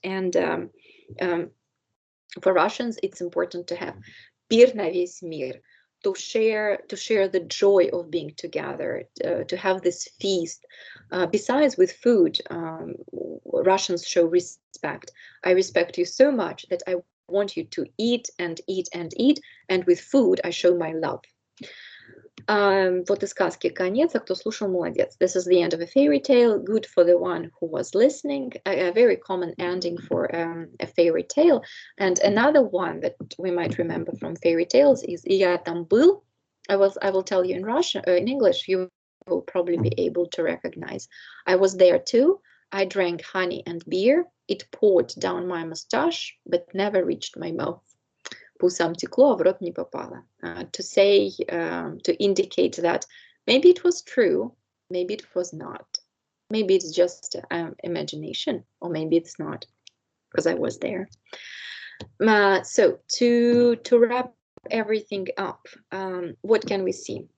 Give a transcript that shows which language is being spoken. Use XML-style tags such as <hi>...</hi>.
<en>And for Russians, it's important to have</en> <ru>пир на весь мир,</ru> <en>to share the joy of being together, to have this feast. Besides with food, Russians show respect. I respect you so much that I want you to eat and eat and eat, and with food I show my love.</en> <ru>Вот и сказки конец, а кто слушал, молодец.</ru> <en>This is the end of a fairy tale, good for the one who was listening, a very common ending for a fairy tale. And another one that we might remember from fairy tales is</en> <ru>Я там был.</ru> <en>I will tell you in Russian, in English, you will probably be able to recognize. I was there too. I drank honey and beer. It poured down my mustache, but never reached my mouth.</en> <ru>По усам текло, а в рот не попало.</ru> <en>To say, to indicate that maybe it was true, maybe it was not. Maybe it's just imagination, or maybe it's not, because I was there. So to wrap everything up, what can we see?</en>